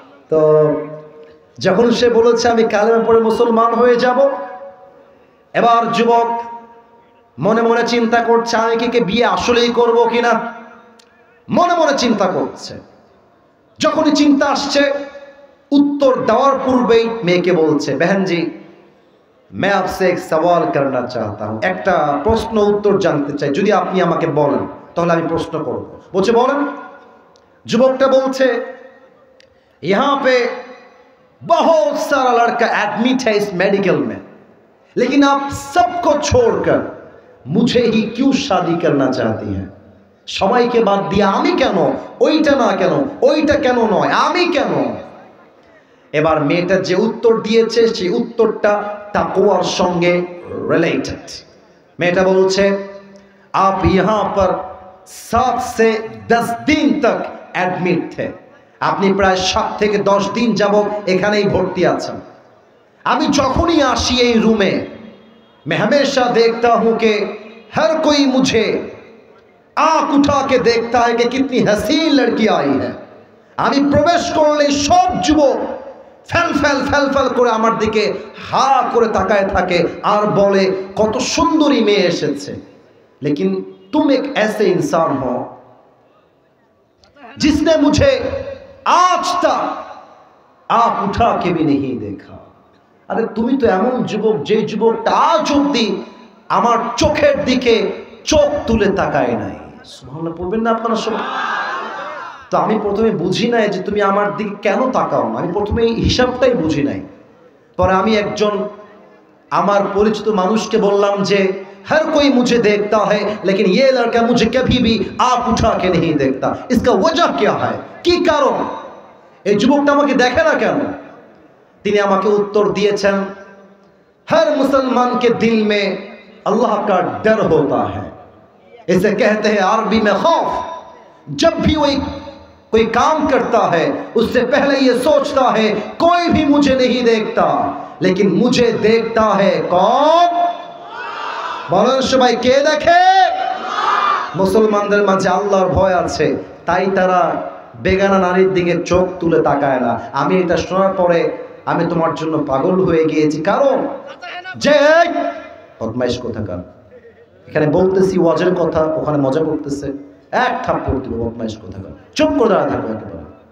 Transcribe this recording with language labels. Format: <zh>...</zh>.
<bn>तो যখন সে বলেছে আমি কালেমা পড়ে মুসলমান হয়ে যাব, এবার যুবক মনে মনে চিন্তা করছে আমি কি বিয়ে আসলেই করব কিনা, মনে মনে চিন্তা করছে। যখনই চিন্তা আসছে उत्तर देवार पूर्वेई मेয়েকে বলছে</bn> <hi>बहन जी मैं आपसे एक सवाल करना चाहता हूं,</hi> <bn>একটা প্রশ্ন উত্তর জানতে চাই, যদি আপনি আমাকে বলেন তাহলে আমি প্রশ্ন করব। বলছে বলেন। যুবকটা বলছে</bn> <hi>यहाँ पे बहुत सारा लड़का एडमिट है इस मेडिकल में, लेकिन आप सबको छोड़कर मुझे ही क्यों शादी करना चाहती हैं।</hi> <bn>সবাইকে বাদ দিয়ে আমি কেন, ওইটা না কেন, ওইটা কেন নয়, আমি কেন। এবার মেয়েটা যে উত্তর দিয়েছে সেই উত্তরটা তাকওয়ার সঙ্গে রিলেটেড। মেয়েটা বলছে</bn> <hi>आप यहाँ पर 7 से 10 दिन तक एडमिट थे,</hi> <bn>আপনি প্রায় 7 থেকে 10 দিন যাবত এখানেই ভর্তি আছেন। আমি যখনই আসি এই রুমে</bn> <hi>मैं हमेशा देखता हूँ कि हर कोई मुझे आँख उठा के देखता है कि कितनी हसीन लड़की आई है।</hi> <bn>আমি প্রবেশ করলে সব যুবক ফেল ফেল ফেল ফেল করে আমার দিকে হা করে তাকায় থাকে আর বলে কত সুন্দরী মেয়ে এসেছে।</bn> <hi>लेकिन तुम एक ऐसे इंसान हो जिसने मुझे आज तक आँख उठा के भी नहीं देखा।</hi> <bn>अरे তুমি তো এমন যুবক যে যুবকটা আজ অবধি আমার চোখের দিকে চোখ তুলে তাকায় নাই। সুবহানাল্লাহ পড়বেন না আপনারা সবাই। তো আমি প্রথমে বুঝি নাই যে তুমি আমার দিকে কেন তাকাও না, আমি প্রথমে এই হিসাবটাই বুঝি নাই। পরে আমি একজন আমার পরিচিত মানুষকে বললাম যে</bn> <hi>हर कोई मुझे देखता है लेकिन ये लड़का मुझे कभी भी आँख उठा के नहीं देखता, इसका वजह क्या है,</hi> <bn>কি কারণ এই যুবকটা আমাকে দেখে না কেন। তিনি আমাকে উত্তর</bn> <hi>दिएছেন हर मुसलमान के दिल में अल्लाह का डर होता है, इसे कहते हैं अरबी में खौफ। जब भी कोई काम करता है उससे पहले ये सोचता है कोई भी मुझे नहीं देखता लेकिन मुझे देखता है कौन।</hi> <bn>বলেন সবাই কে দেখে। মুসলমানদের মাঝে আল্লাহর ভয় আছে, তাই তারা বেগানা নারীর দিকে চোখ তুলে তাকায় না। আমি এটা শোনার পরে আমি তোমার জন্য পাগল হয়ে গিয়েছি, কারণ যে বদমাইশ কোথাকার, এখানে বলতেছি ওয়াজের কথা, ওখানে মজা করতেছে, এক থাপ্পড় দিব বদমাইশ কোথাকার, চুপ করে দাঁড়া থাকো একেবারে।</bn>